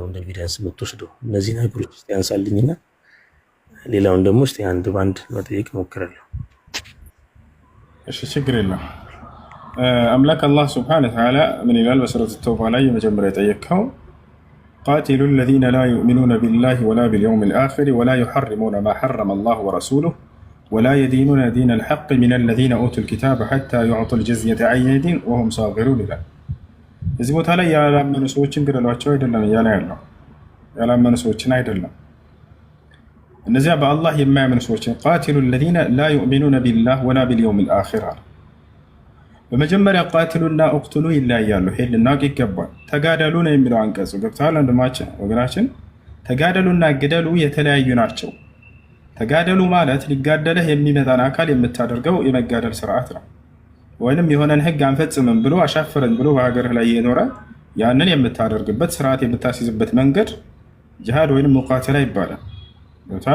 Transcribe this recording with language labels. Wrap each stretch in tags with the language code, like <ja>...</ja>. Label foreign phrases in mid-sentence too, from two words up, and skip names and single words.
<am>እንደ ኤቪደንስ የምትወስደው እነዚህ ነገሮች ውስጥ ያንሳልኝና ሌላውን ደግሞ እስቲ አንድ ባንድ መጠየቅ እሞክራለሁ። እሺ ችግር የለም። አምላክ አላህ ሱብሓነሁ ወተዓላ ምን ይላል? በሱረቱ ተውባ ላይ የመጀመሪያ የጠየቀው ቃቲሉ</am> <ar>الذين لا يؤمنون بالله ولا باليوم الآخر ولا يحرمون ما حرم الله ورسوله ولا يدينون دين الحق من الذين أوتوا الكتاب حتى يعطوا الجزية عن يد وهم صاغرون</ar> <am>ይላል። እዚህ ቦታ ላይ ያላመኑ ሰዎችን ግደሏቸው አይደለም እያለ ያለው፣ ያላመኑ ሰዎችን አይደለም። እነዚያ በአላህ የማያምኑ ሰዎችን ቃቲሉ</am> <ar>الذين لا يؤمنون بالله ولا باليوم الآخر።</ar> <am>በመጀመሪያ ቃትሉና እቅትሉ ይለያያሉ። ይሄን ልናውቅ ይገባል። ተጋደሉ ነው የሚለው አንቀጹ ገብቷል። ወገናችን ተጋደሉና ግደሉ የተለያዩ ናቸው። ተጋደሉ ማለት ሊጋደልህ የሚመጣን አካል የምታደርገው የመጋደል ስርዓት ነው። ወይንም የሆነን ህግ አንፈጽምም ብሎ አሻፈረኝ ብሎ በሀገርህ ላይ የኖረ ያንን የምታደርግበት ስርዓት የምታስይዝበት መንገድ ጂሃድ ወይንም ሙቃተላ ይባላል። ገብቷል?</am>